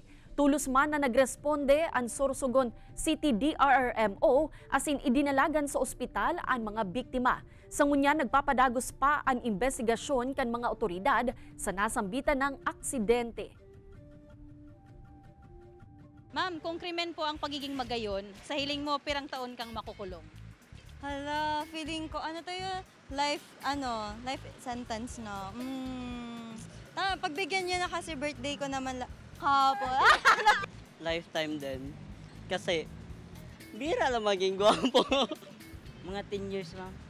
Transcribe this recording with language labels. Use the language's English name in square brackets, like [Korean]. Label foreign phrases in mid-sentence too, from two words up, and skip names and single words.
[Bikol] Tulos man na nagresponde ang Sorsogon City DRRMO asin idinalagan sa ospital ang mga biktima. Sa ngunyan nagpapadagos pa ang investigasyon kan mga otoridad sa nasambitan ng aksidente. Ma'am, kung krimen po ang pagiging magayon, sa hiling mo pirang taon kang makukulong? [Filipino] Hala, feeling ko, life sentence na. Pagbigyan niyo na kasi birthday ko naman hapon. Lifetime din. [Bikol] Kasi, bira lang maging gwapo. [Filipino] Mga 10 years, ma'am.